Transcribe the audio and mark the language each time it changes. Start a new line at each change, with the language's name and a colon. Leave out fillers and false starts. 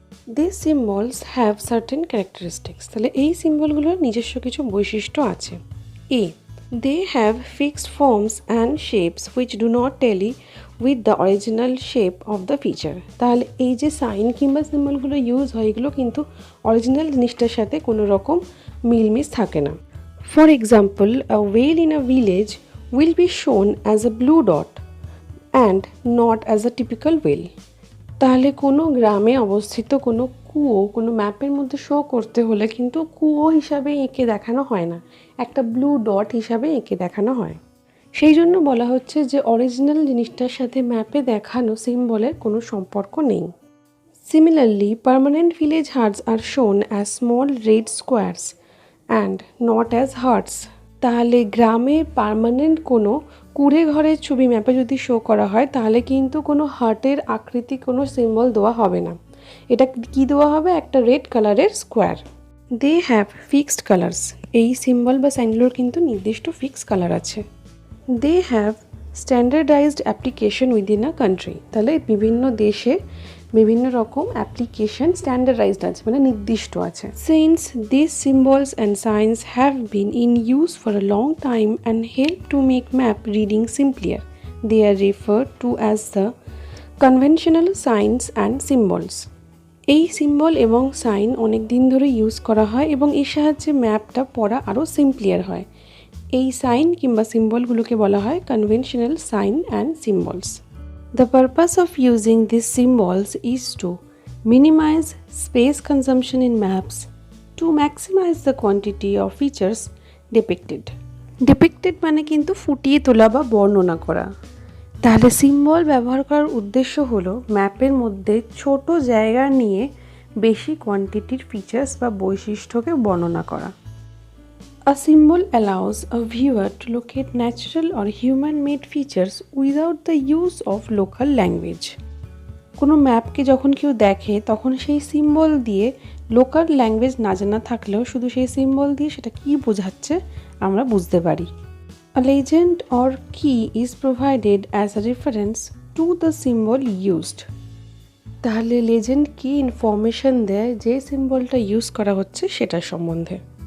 English: This symbols have certain characteristics.
Bangla: তাহলে এই সিম্বলগুলোর নিজস্ব কিছু বৈশিষ্ট্য আছে।
English: Uh, they have fixed forms and shapes which do not tally with the original shape of the feature.
Bangla: তাহলে এই যে সাইন কিংবা সিম্বলগুলো ইউজ হয় এগুলো কিন্তু অরিজিনাল জিনিসটার সাথে কোনো রকম মিলমিশ থাকে না।
English: For example, a whale in a village will be shown as a blue dot and not as a typical whale.
Bangla: তাহলে কোনো গ্রামে অবস্থিত কোনো কুয়ো কোনো ম্যাপের মধ্যে শো করতে হলে কিন্তু কুয়ো হিসাবে এঁকে দেখানো হয় না, একটা ব্লু ডট হিসাবে এঁকে দেখানো হয়। সেই জন্য বলা হচ্ছে যে অরিজিনাল জিনিসটার সাথে ম্যাপে দেখানো সিম্বলের কোনো সম্পর্ক নেই।
English: Similarly, permanent village huts are shown as small red squares and not as huts.
Bangla: তাহলে গ্রামের পার্মানেন্ট কোনো কুড়ে ঘরের ছবি ম্যাপে যদি শো করা হয় তাহলে কিন্তু কোনো হার্টের আকৃতি কোনো সিম্বল দেওয়া হবে না, এটা কি দেওয়া হবে, একটা রেড কালারের square.
English: They have fixed colours.
Bangla: এই সিম্বল বা সাইনগুলোর কিন্তু নির্দিষ্ট ফিক্স কালার আছে।
English: They have standardised application within a country.
Bangla: তাহলে বিভিন্ন দেশে বিভিন্ন রকম অ্যাপ্লিকেশন স্ট্যান্ডার্ডাইজড আছে, মানে নির্দিষ্ট আছে।
English: Since this symbols and signs have been in use for a long time and help to make map reading simplier, they are referred to as the conventional signs and symbols.
Bangla: এই symbol এবং sign অনেক দিন ধরে use করা হয় এবং এর সাহায্যে ম্যাপটা পড়া আরও সিম্পলিয়ার হয়। এই সাইন কিংবা সিম্বলগুলোকে বলা হয় conventional sign and symbols.
English: The purpose of using these symbols is to minimize space consumption in maps, to maximize the quantity of features depicted.
Bangla: Depicted মানে কিন্তু ফুটিয়ে তোলা বা বর্ণনা করা। তাহলে সিম্বল ব্যবহার করার উদ্দেশ্য হলো ম্যাপের মধ্যে ছোট জায়গা নিয়ে বেশি কোয়ান্টিটির ফিচার্স বা বৈশিষ্ট্যকে বর্ণনা করা।
English: A symbol allows a viewer to locate natural or human-made features without the use of local language.
Bangla: কোনো ম্যাপকে যখন কেউ দেখে তখন সেই সিম্বল দিয়ে লোকাল ল্যাঙ্গুয়েজ না জানা থাকলেও শুধু সেই সিম্বল দিয়ে সেটা কী বোঝাচ্ছে আমরা বুঝতে পারি।
English: A legend or key is provided as a reference to the symbol used.
Bangla: তাহলে লেজেন্ড কি ইনফরমেশন দেয় যে সিম্বলটা ইউজ করা হচ্ছে সেটার সম্বন্ধে।